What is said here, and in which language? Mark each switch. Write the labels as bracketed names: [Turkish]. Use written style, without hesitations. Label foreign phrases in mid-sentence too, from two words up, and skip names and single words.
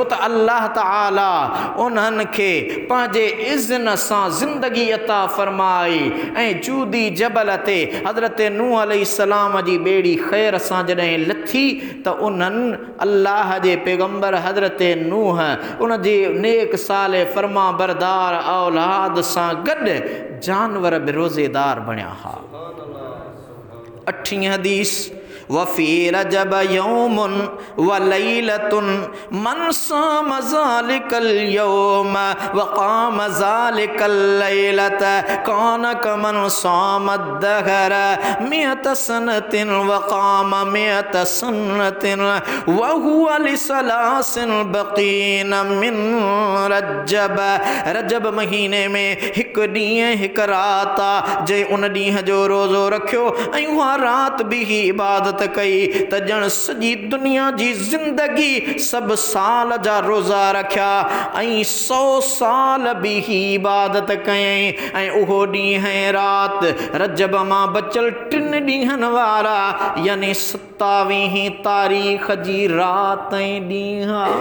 [Sindhi] त अल्लाह ताला उन्हनि खे पंहिंजे इज़्न सां ज़िंदगी अता फरमाई ऐं जूदी जबल ते हज़रत नूह अलैहिस्सलाम जी ॿेड़ी ख़ैर सां जॾहिं लथी त उन्हनि अल्लाह जे पैगंबर हज़रत नूह उन जे नेक साले फरमा बरदार औलाद सां गॾु जानवर बि रोज़ेदार बणिया हा। 8वीं हदीस [Arabic] وفي رجب يوم وليلة من صام ذلك اليوم وقام ذلك الليلة كان كمن صام الدهر مائة سنة وقام مائة سنة وهو لثلاث بقين من رجب. [Sindhi] रजब महीने में हिकु ॾींहुं हिकु रात आ जे उन ॾींहुं जो रोज़ो रखियो ऐं उहा रात बि इबादत कई त ॼण सॼी दुनिया जी ज़िंदगी सब साल जा रोज़ा रखिया ऐं 100 साल बि इबादत कयईं ऐं उहो ॾींहुं ऐं रात रजब मां बचल 3 ॾींहंनि वारा यानी 27 तारीख़ जी रात ऐं ॾींहुं।